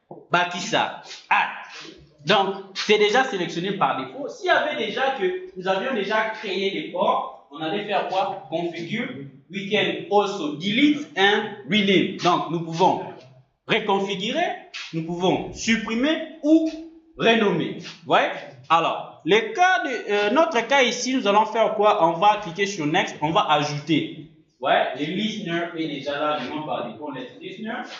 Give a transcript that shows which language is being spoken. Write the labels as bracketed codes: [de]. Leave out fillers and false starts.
[fr] Bakissa, add. Donc, c'est déjà sélectionné par défaut. S'il y avait déjà que nous avions déjà créé des ports, on allait faire quoi? [en] Configure. We can also delete and rename. [fr] Donc, nous pouvons reconfigurer, nous pouvons supprimer ou renommer. Ouais? Alors, notre cas ici, nous allons faire quoi? On va cliquer sur Next, on va ajouter. Ouais? Le listener est déjà là, je m'en par défaut, le listener.